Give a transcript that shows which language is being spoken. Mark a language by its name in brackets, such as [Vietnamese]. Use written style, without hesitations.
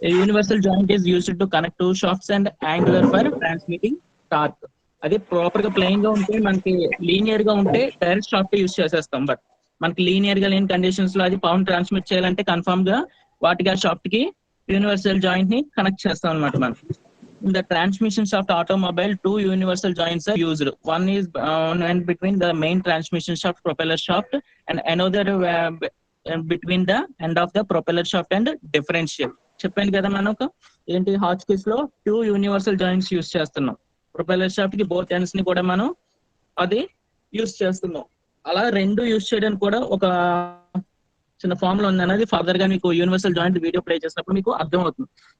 [English] Universal joint is used to connect two shafts and angular for transmitting torque. [Telugu] అది proper గా plain గా ఉంటే మనకి లీనియర్ గా ఉంటే డైరెక్ట్ షాఫ్ట్ యూజ్ చేసేస్తాం. బట్ మనకి లీనియర్ గా లేని కండిషన్స్ లో అది పవర్ ట్రాన్స్మిట్ చేయాలంటే కన్ఫర్మ్ గా వాటికి ఆ షాఫ్ట్ కి యూనివర్సల్ జాయింట్ ని కనెక్ట్ చేస్తాం అనమాట మనం. [English] In the transmission shaft automobile, two universal joints are used. One is and between the main transmission shaft, propeller shaft, and another between the end of the propeller shaft and differential. [Telugu] చెప్పాను కదా మనకు ఏంటి హాచ్కిస్ లో two universal joints use చేస్తున్నాం. Propeller shaft కి both ends ని కూడా మనం అది యూస్ చేస్తున్నాం. అలా రెండు యూస్ చేయడానికి కూడా ఒక చిన్న ఫార్ములా ఉంది అనేది ఫర్దర్ గా మీకు యూనివర్సల్ జాయింట్ వీడియో ప్లే చేసినప్పుడు మీకు అర్థం అవుతుంది.